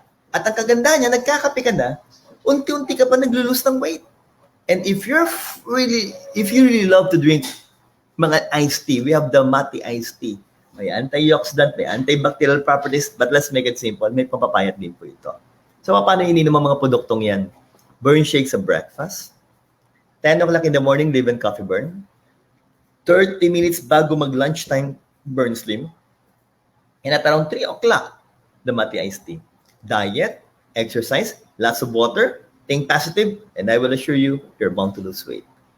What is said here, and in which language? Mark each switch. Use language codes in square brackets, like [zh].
[tl] At ang kaganda niya, nagkakape ka na, unti-unti ka pa naglo-lose ng weight. [en] And if you really love to drink mga iced tea, we have the Mati iced tea. [tl] May antioxidant, may antibacterial properties, [en] but let's make it simple, [tl] may pampapayat din po ito. So, paano ininom ang mga produktong yan? [en] Burn Shake sa breakfast, 10 o'clock in the morning, leave-in coffee burn, 30 minutes [tl] bago mag-lunchtime, [en] Burn Slim, and at around 3 o'clock, the Mati iced tea. Diet, exercise, lots of water, think positive, and I will assure you, you're bound to lose weight.